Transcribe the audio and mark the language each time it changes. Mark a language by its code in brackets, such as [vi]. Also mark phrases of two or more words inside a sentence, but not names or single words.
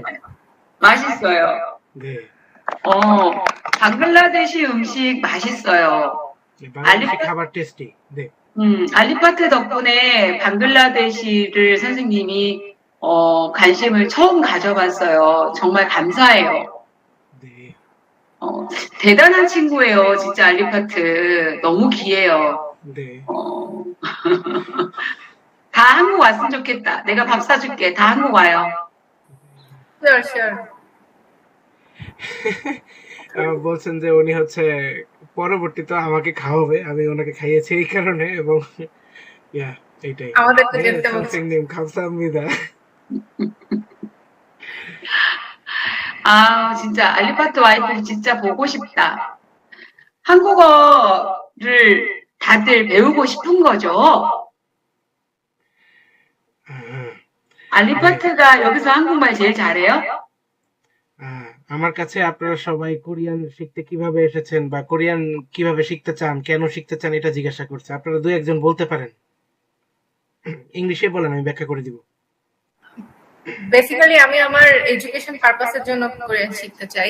[ko] 맛있어요. 네. 방글라데시 음식 맛있어요. 네, 방글라데시 [bn] খাবার টেস্টি. [ko] 네. 알리파트 덕분에 방글라데시를 선생님이 관심을 처음 가져봤어요. 정말 감사해요. 네. 대단한 친구예요, 진짜 알리파트. 너무 귀해요. 네. 다 한국 왔으면 좋겠다. 내가 밥 사줄게. 다 한국 와요. [en] Sure. [bn] বলছেন যে উনি হচ্ছে পরবর্তীতে আমাকে খাওয়াবে, আমি ওনাকে খাইয়েছি এই কারণে, এবং এইটাই আমাদের তো যেতে বলছে। [ko] 선생님 감사합니다. 진짜 알리파트 와이프 진짜 보고 싶다. 한국어를 다들 배우고 싶은 거죠? 알리파트가 여기서 한국말 제일 잘해요? [bn] আমার কাছে আপনারা সবাই কোরিয়ান শিখতে কিভাবে এসেছেন বা কোরিয়ান কিভাবে শিখতে চান, কেন শিখতে চান, এটা জিজ্ঞাসা করছে। আপনারা দুই একজন বলতে পারেন। ইংলিশে বলেন, আমি ব্যাখ্যা করে দিব। বেসিক্যালি আমি আমার [en] education purpose [bn] জন্য কোরিয়ান শিখতে চাই।